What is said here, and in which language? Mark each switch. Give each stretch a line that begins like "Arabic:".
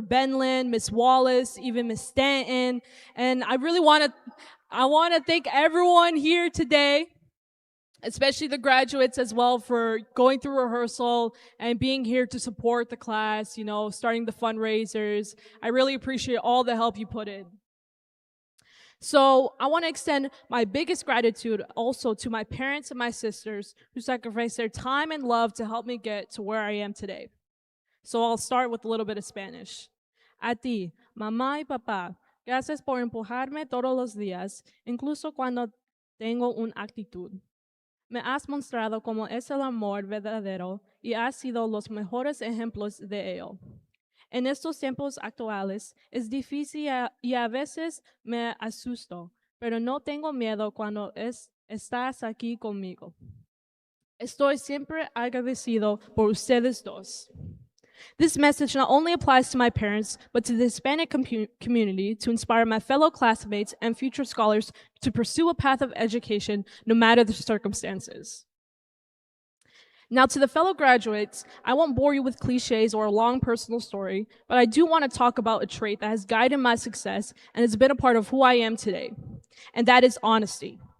English: Benlin, Miss Wallace, even Miss Stanton. And I want to thank everyone here today, especially the graduates as well, for going through rehearsal and being here to support the class, starting the fundraisers. I really appreciate all the help you put in. So I want to extend my biggest gratitude also to my parents and my sisters who sacrificed their time and love to help me get to where I am today. So I'll start with a little bit of Spanish.
Spanish: A ti, mamá y papá, gracias por empujarme todos los días, incluso cuando tengo una actitud. Me has mostrado cómo es el amor verdadero y has sido los mejores ejemplos de ello. En estos tiempos actuales es difícil y a veces me asusto, pero no tengo miedo cuando estás aquí conmigo. Estoy siempre agradecido por ustedes dos.
English: This message not only applies to my parents, but to the Hispanic community to inspire my fellow classmates and future scholars to pursue a path of education no matter the circumstances. Now, to the fellow graduates, I won't bore you with cliches or a long personal story, but I do want to talk about a trait that has guided my success and has been a part of who I am today, and that is honesty.